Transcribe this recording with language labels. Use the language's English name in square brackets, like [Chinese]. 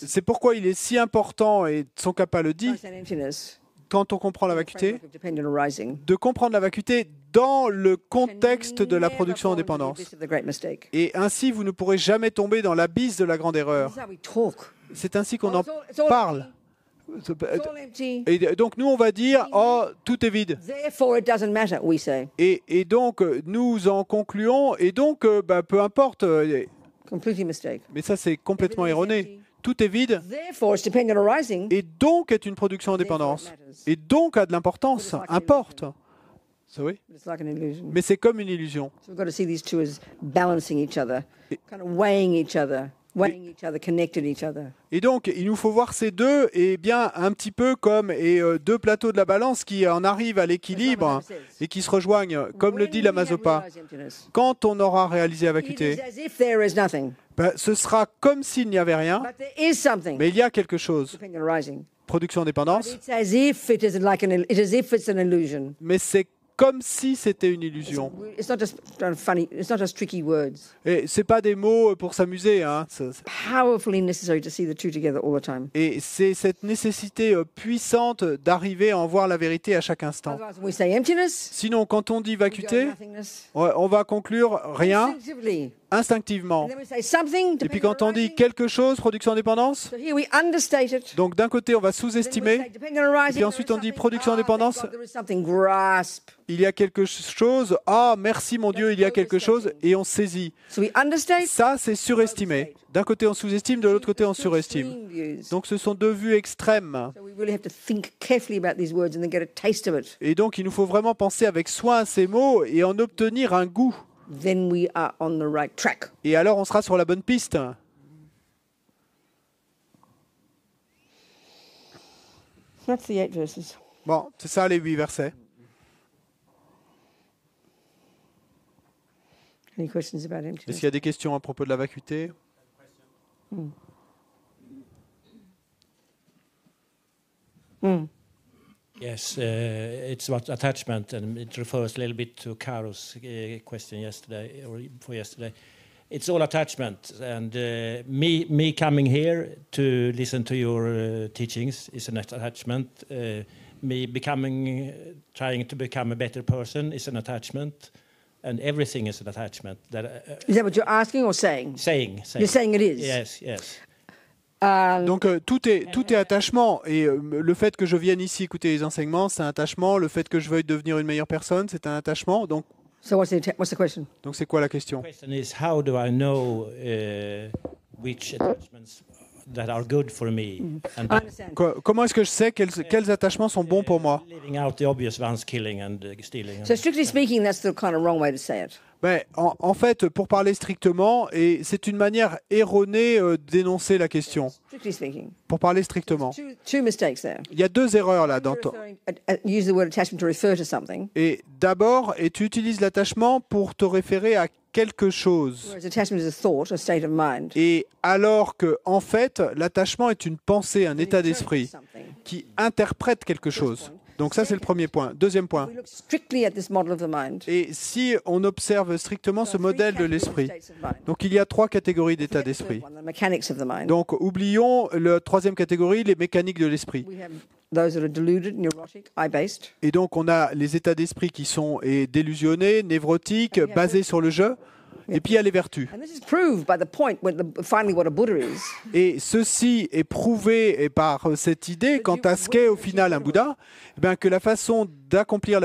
[French] C'est pourquoi il est si important, et Tsongkhapa le dit, [English] understand emptiness, [French] quand on comprend la vacuité, [English] framework of dependent arising. [French] de comprendre la vacuité dans le contexte de la [English] Never [French] production en [English] fall into the [French] dépendance. [English] abyss of the great mistake. [French] Et ainsi, vous ne pourrez jamais tomber dans l'abysse de la grande [English] This [French] erreur. [English] is how we talk. [French] C'est ainsi qu'on [English] Oh, [French] en [English] it's all [French] parle. [English] It's all empty. [French] Et donc, nous, on va dire, oh, tout est vide. [English] Therefore, it doesn't matter, we say. [French] Et donc, nous en concluons, et donc, peu importe, [English] Completely mistake. [French] mais ça, c'est complètement [English] Everything is [French] erroné. [English] empty. [French] Tout est vide, [English] Therefore, it's dependent arising. [French] et donc est une production en dépendance. Et donc a de l'importance, importe. [English] Sorry. But it's like an illusion. [French] Mais c'est comme une illusion. [English] So we've got to see these two as balancing each other, kind of weighing each other, connected each other. [French] Et donc, il nous faut voir ces deux, et bien un petit peu comme deux plateaux de la balance qui en arrivent à l'équilibre et qui se rejoignent, comme le dit la Mazopa. Quand on aura réalisé la [English] It is [French] vacuité, [English] as if there is nothing, [French] ce sera comme s'il n'y avait rien, [English] but there is something. [French] mais il y a quelque chose. [English] Dependent arising. [French] Production [English] But [French] dépendance, [English] it's as if it is like it's as if it's an illusion. [French] mais c'est comme si c'était une illusion. [English] It's not just funny. It's not just tricky words. [French] Et c'est pas des mots pour s'amuser, hein. [English] Powerfully necessary to see the two together all the time. [French] Et c'est cette nécessité puissante d'arriver à en voir la vérité à chaque instant. [English] Otherwise, when we say emptiness, [French] Sinon, quand on dit [English] we go [French] vacuité, [English] nothingness. [French] on va conclure rien [English] Instinctively. [French] instinctivement. [English] And then we say something. [French] Et puis [English] dependent [French] quand on dit [English] arising. [French] quelque chose, production dépendance, [English] So here we understate it. [French] donc d'un côté on va [English] Then we [French] sous-estimer, [English] say dependent arising, [French] puis ensuite on dit production dépendance. [English] There is something. Grasp. [French] il y a quelque chose, ah merci mon Dieu, il y a quelque chose, et on saisit. [English] So we understate. [French] Ça c'est surestimé. D'un côté on sous-estime, de l'autre côté on surestime. [English] Extreme views. [French] Donc ce sont deux vues extrêmes. [English] So we really have to think carefully about these words and then get a taste of it. [French] Et donc il nous faut vraiment penser avec soin à ces mots et en obtenir un goût. [English] Then we are on the right track. [French] Et alors on sera sur la bonne piste. [English] That's the 8 verses. [French] Bon, c'est ça les 8 versets. [English] Any questions about [French] Est-ce [English] emptiness? [French] qu'il y a des questions à propos de la vacuité? [English] Yes, it's about attachment, and it refers a little bit to Karo's question yesterday or before yesterday. It's all attachment, and me coming here to listen to your teachings is an attachment. Me becoming, trying to become a better person is an attachment, and everything is an attachment. Is that what you're asking or saying? Saying. You're saying it is? Yes, yes. [French] Donc tout est attachement. Et le fait que je vienne ici écouter les enseignements, c'est un attachement. Le fait que je veuille devenir une meilleure personne, c'est un attachement. Donc [English] So what's the question? [French] c'est quoi la question? [English] The question is, how do I know which attachments that are good for me? And I understand. [French] Comment est-ce que je sais quels attachements sont bons pour moi? [English] leaving out the obvious ones, killing and stealing. So strictly speaking, that's the kind of wrong way to say it. [French] Ben, en fait, pour parler strictement, et c'est une manière erronée d'énoncer la question. [English] Strictly speaking. [French] Pour parler strictement. [English] Two mistakes there. [French] Il y a deux erreurs là. [English] Use the word attachment to refer to something, [French] Et d'abord, et tu utilises l'attachement pour te référer à quelque chose. [English] whereas attachment is a thought, a state of mind. [French] Et alors que, en fait, l'attachement est une pensée, un état d'esprit [English] Something. [French] qui interprète quelque chose. Donc ça, c'est le premier point. Deuxième point. [English] We look strictly at this model of the mind. [French] Et si on observe strictement ce modèle de l'esprit, [English] States of mind. [French] donc il y a trois catégories d'état [English] Forget the third [French] d'esprit. [English] one, the mechanics of the mind. [French] Donc oublions la troisième catégorie, les mécaniques de l'esprit. [English] We have those that are deluded, neurotic, eye-based. [French] Et donc on a les états d'esprit qui sont délusionnés, névrotiques, basés sur le jeu. Et puis il y a les vertus. [English] And this is proved by the point when finally what a Buddha is. [French] Et ceci est prouvé par cette idée quant à ce qu'est au final un Bouddha, eh bien, que la façon d'accomplir la